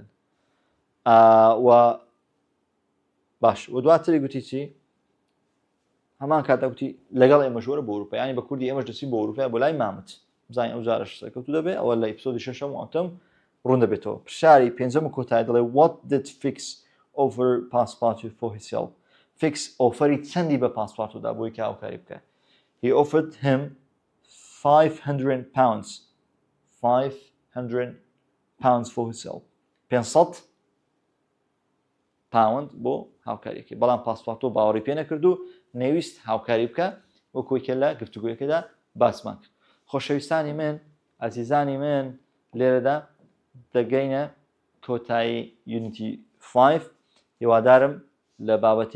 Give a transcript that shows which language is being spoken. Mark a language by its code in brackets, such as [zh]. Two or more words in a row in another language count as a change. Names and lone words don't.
[ckb] و باش و دواتری گوتی چی؟ هەمان کاتە گوتی لەگەڵ ئێمە ژۆرە بۆ ئەوروپا ینی بە کوردی ئێمەش دەچین بۆ ئەوروپا بۆ لای مامت بزانین ئەو جارەش سەرکەوتو دەبێت ئەوە لە ئیپیسۆدی 6 و 8 ڕوون دەبێتەوە. پرسیاری پێنجەم و کۆتایی دەڵێ [en] what did Fix offer Passepartout for his help? [ckb] Fix ئۆفەری چەندی بە پاسپارتۆدا بۆی کە هاوکاری بکات. [en] He offered him £500 for his help. [ckb] 500 پاوند بۆ هاوکاریەکەی بەڵام پاسپارتۆ باوەڕی پێ نەکرد و نەویست هاوکاری بکە وەکوی کە لە گفتوگویەکەدا باسمان کرد. خۆشەویستانی من ئازیزانی من لێرەدا دەگەینە کۆتایی یونیتی 5 هیوادارم لە بابەتی